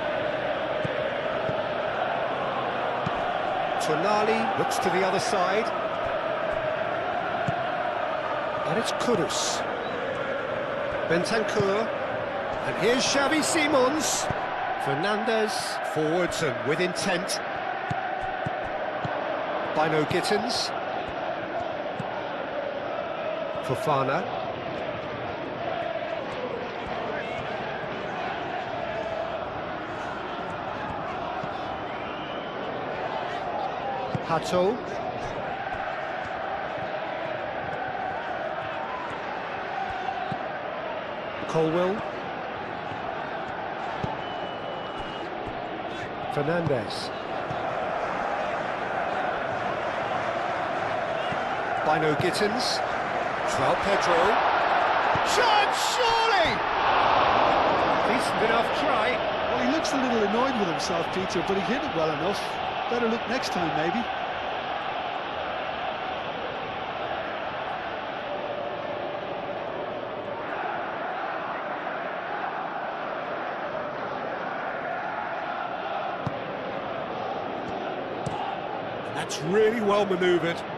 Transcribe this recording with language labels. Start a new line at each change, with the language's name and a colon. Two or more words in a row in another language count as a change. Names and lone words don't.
English: Tonali looks to the other side. And it's Kudus. Bentancur. And here's Xavi Simons. Fernandes forwards and with intent. Bino Gittins. Fofana. Hato. Colwill. Fernandes. Bino Gittins. João Pedro. Chance, surely! Decent enough try. Well, he looks a little annoyed with himself, Peter, but he hit it well enough. Better look next time, maybe. That's really well manoeuvred.